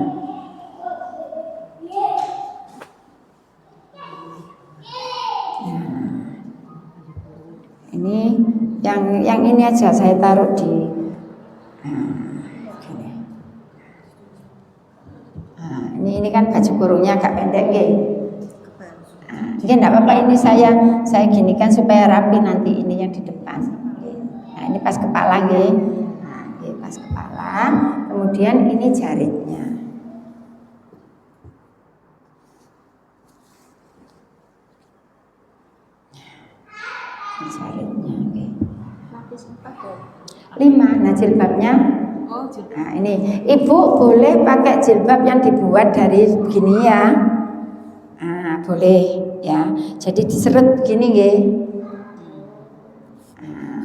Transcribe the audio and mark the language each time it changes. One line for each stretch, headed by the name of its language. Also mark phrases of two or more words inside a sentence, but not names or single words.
Indonesian: Nah, ini yang ini aja saya taruh di. Ini kan baju kurungnya agak pendek nggih. Nggih enggak apa-apa, ini saya ginikan supaya rapi nanti ini yang di depan. Nah, ini pas kepala nggih. Nah, nggih pas kepala. Kemudian ini jaritnya. Jaritnya nggih. Lapis 4 5. Nah, jilbabnya. Nah ini Ibu boleh pakai jilbab yang dibuat dari begini ya. Nah boleh ya. Jadi diseret begini nggih. Nah.